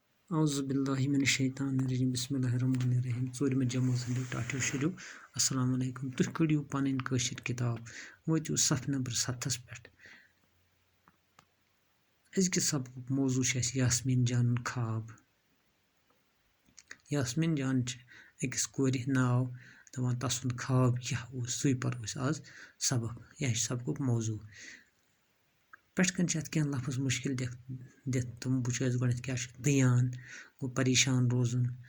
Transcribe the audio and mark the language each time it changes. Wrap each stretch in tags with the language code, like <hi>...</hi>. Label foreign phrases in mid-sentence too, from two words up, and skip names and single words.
<ar>اعوذ باللہ من الشیطان الرجیم بسم اللہ الرحمن الرحیم</ar> <ks>ژوٗرمہِ جمٲژ ہٕنٛدیو ٹاٹھیو شُریو</ks> <ar>السلام علیکم</ar> <ks>تُہۍ کٔڑِو پنٕنۍ کٲشِر کِتاب وٲتِو صف نمبر 7 پٮ۪ٹھ أزکہِ سبقُک موضوٗع چھُ اَسہِ یاسمیٖن جانُن خواب یاسمیٖن جان چھِ أکِس کورِ ناو دَپان تَسُنٛد خواب کیٛاہ اوس سُے پَرو أسۍ آز سبق یہِ چھُ سبقُک موضوٗع پٮ۪ٹھٕ کَنۍ چھِ اَتھ کینٛہہ لفظ مُشکِل دِتھ تِم وٕچھو أسۍ گۄڈنٮ۪تھ کیٛاہ چھُ دِیان گوٚو پریشان روزُن</ks>